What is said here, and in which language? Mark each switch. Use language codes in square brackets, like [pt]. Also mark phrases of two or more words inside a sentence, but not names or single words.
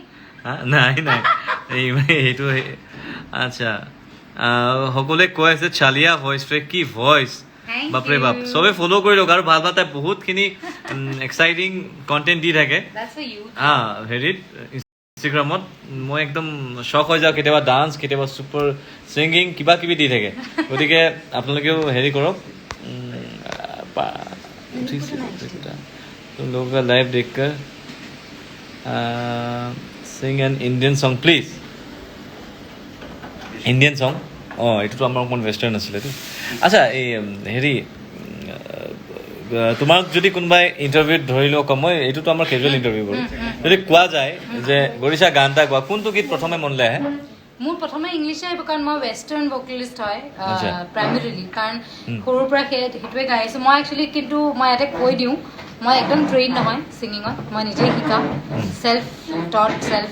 [as] নাই সেইটো আচ্ছা সকলোৱে কৈ আছে চালিয়া ভইচ কি ভইচ বাপৰে বাপ চবে ফ'ল' কৰি লওক আৰু ভাল তাই বহুতখিনি [en] exciting content [as] দি থাকে হেৰিত ইনষ্টাগ্ৰামত মই একদম শ্বক হৈ যাওঁ কেতিয়াবা ডান্স কেতিয়াবা [en] super singing [as] কিবা কিবি দি থাকে গতিকে আপোনালোকেও হেৰি কৰক [hi] लोगों का लाइव देखकर [en] sing an Indian song please Indian song [as] এইটোতো আমাৰ অকণমান ৱেষ্টাৰ্ণ আছিলেতো আচ্ছা এই হেৰি তোমাক যদি কোনোবাই ইণ্টাৰভিউত ধৰি লওক মই এইটোতো আমাৰ [en] casual interview [as] কৰোঁ যদি কোৱা যায় যে গৰিচা গান এটা গোৱা কোনটো গীত প্ৰথমে মনলৈ আহে মোৰ প্ৰথমে ইংলিছে আহিব কাৰণ মই [en] western vocalist [as] হয় প্ৰাইমেৰীলি কাৰণ সৰুৰ পৰা সেইটোৱে গাই আছোঁ মই একচুৱেলি কিন্তু মই ইয়াতে কৈ দিওঁ মই একদম ট্ৰেইন নহয় ছিংগিঙত মই নিজেই শিকাওঁ [en] self taught self